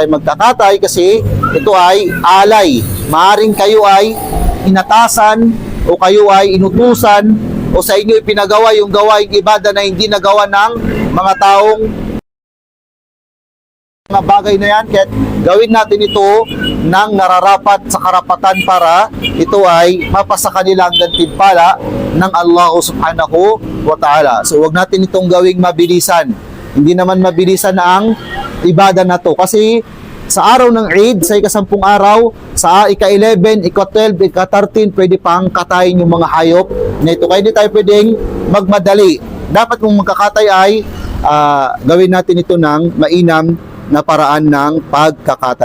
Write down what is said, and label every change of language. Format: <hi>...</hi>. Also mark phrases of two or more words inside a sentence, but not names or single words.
<tl>Magkakatay kasi ito ay alay. Maaring kayo ay inatasan o kayo ay inutusan o sa inyo ipinagawa yung gawaing ibada na hindi nagawa ng mga taong mga bagay na yan. Kaya gawin natin ito ng nararapat sa karapatan para ito ay mapasa kanilang gantimpala ng Allah</tl> <ar>سبحانه وتعالى.</ar> <tl>So wag natin itong gawing mabilisan. Hindi naman mabilisan ang ibada na to. Kasi sa araw ng Eid, sa ika-10 araw, sa ika-11, ika-12, ika-13, pwede pang katayin yung mga hayop na ito. Kaya hindi tayo pwedeng magmadali. Dapat kung magkakatay ay gawin natin ito ng mainam na paraan ng pagkakatay.</tl>